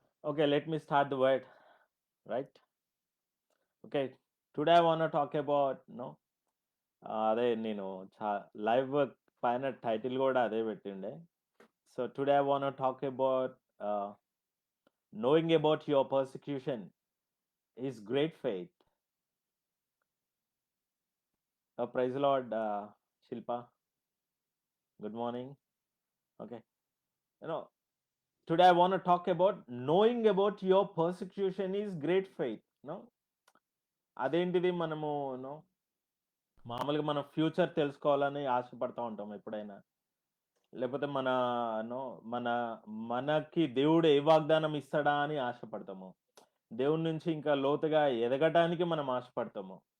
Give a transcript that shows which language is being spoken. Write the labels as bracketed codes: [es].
[en] Okay, let me start the word, right? Okay, today I want to talk about, [te] అదే నేను live work పైన title కూడా అదే పెట్టిండే. [en] So today I want talk about knowing about your persecution is great faith. Praise the Lord, Shilpa. Good morning. Okay. You know, today I want to talk about knowing about your persecution is great faith. [te] No, అదేంటిది మనము మామూలుగా మన future తెలుసుకోవాలని ఆశపడతా ఉంటాం ఎప్పుడైనా. లేకపోతే no మన మనకి దేవుడు ఏ వాగ్దానం ఇస్తాడా అని ఆశపడతాము. దేవుడి నుంచి ఇంకా లోతుగా ఎదగటానికి మనం ఆశపడతాము.